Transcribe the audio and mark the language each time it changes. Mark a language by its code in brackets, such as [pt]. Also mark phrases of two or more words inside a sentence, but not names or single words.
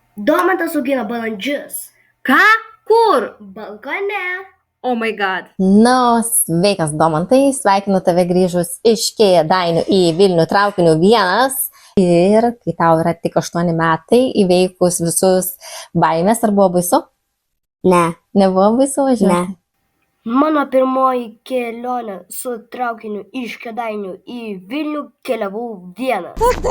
[lt] Domantas augina balandžius. Ką? Kur? Balkone. [en] Oh my god. [lt] Sveikas, Domantai, sveikinu tave grįžus iš Kėdainių į Vilnių traukiniu 1. Ir kai tau yra tik 8 metai, įveikus visus baimės, ar buvo baisu? Ne. Nebuvo baisu važiuoti? Ne. Mano pirmoji kelionė su traukiniu iš Kėdainių į Vilnių keliavau vienas.